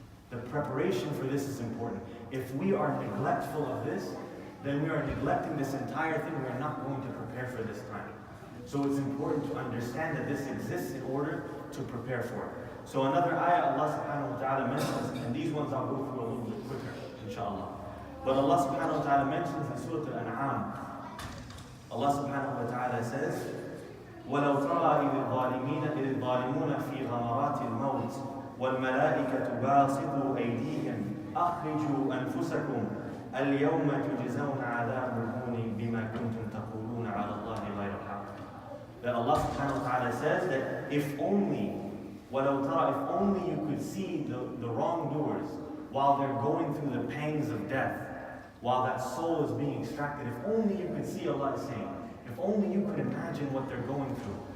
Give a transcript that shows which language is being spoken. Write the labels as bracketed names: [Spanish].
[English] The preparation for this is important. If we are neglectful of this, then we are neglecting this entire thing. We are not going to prepare for this time. So it's important to understand that this exists in order to prepare for it. So another ayah Allah subhanahu wa ta'ala mentions, and these ones I'll go through a little bit quicker, inshallah. But Allah subhanahu wa ta'ala mentions in Surah Al-An'am, Allah subhanahu wa ta'ala says, [Arabic] وَلَوْ تَرَى إِذِ الظَّالِمُونَ فِي غَمَرَاتِ الْمَوْتِ وَالْمَلَائِكَةُ بَاسِطُو أَيْدِيهِمْ أَخْرِجُوا أَنفُسَكُمْ الْيَوْمَ تُجْزَوْنَ عَذَابَ الْهُونِ بِمَا كُنْتُمْ تَقُولُونَ عَلَى اللَّهِ غَيْرَ الْحَقِّ. [English] That Allah subhanahu wa ta'ala says that if only, [Arabic] وَلَوْ تَرَى, [English] if only you could see the wrongdoers while they're going through the pangs of death, while that soul is being extracted, if only you could see, Allah is saying, if only you could imagine what they're going through.